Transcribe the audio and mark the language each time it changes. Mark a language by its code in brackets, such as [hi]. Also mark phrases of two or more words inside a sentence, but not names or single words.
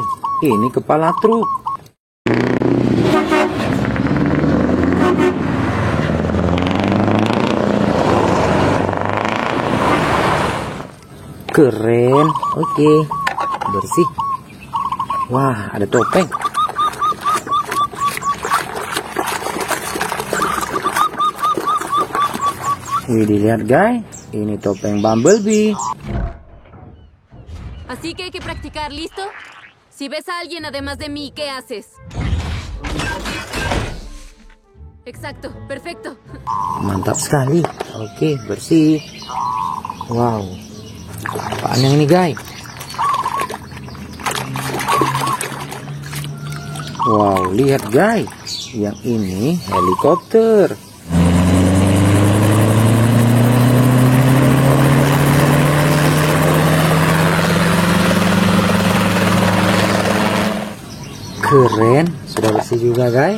[id] Ini kepala truk. Keren. Oke, bersih. Wah, ada topeng. Wih, dilihat guys, ini topeng Bumblebee. [es] Así que hay que practicar, ¿listo? Si ves a alguien además de mí, ¿qué haces? Exacto, perfecto. [id] Mantap sekali. Oke, bersih. Wow. Apaan yang ini guys? Wow, lihat guys. Yang ini helikopter. Keren, sudah bersih juga guys.